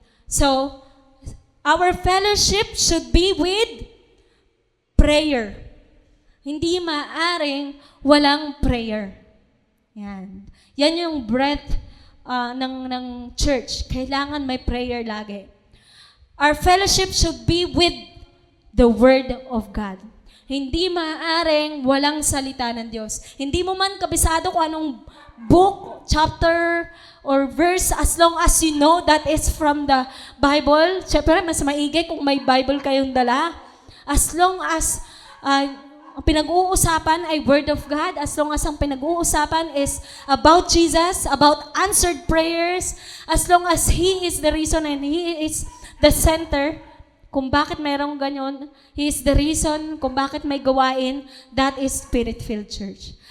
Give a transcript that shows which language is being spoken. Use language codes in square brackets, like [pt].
[en] So, our fellowship should be with prayer. [tl] Hindi maaring walang prayer. Yan. Yan yung breath ng church. Kailangan may prayer lagi. [en] Our fellowship should be with the Word of God. [tl] Hindi maaaring walang salita ng Diyos. Hindi mo man kabisado kung anong [en] book, chapter, or verse, as long as you know that is from the Bible. [tl] Siyempre, mas maigi kung may Bible kayong dala. [en] As long as [tl] ang pinag-uusapan ay [en] Word of God, as long as [tl] ang pinag-uusapan [en] is about Jesus, about answered prayers, as long as He is the reason and He is the center, [tl] kung bakit mayroong ganyan, [en] He is the reason [tl] kung bakit may gawain, [en] that is Spirit-filled church.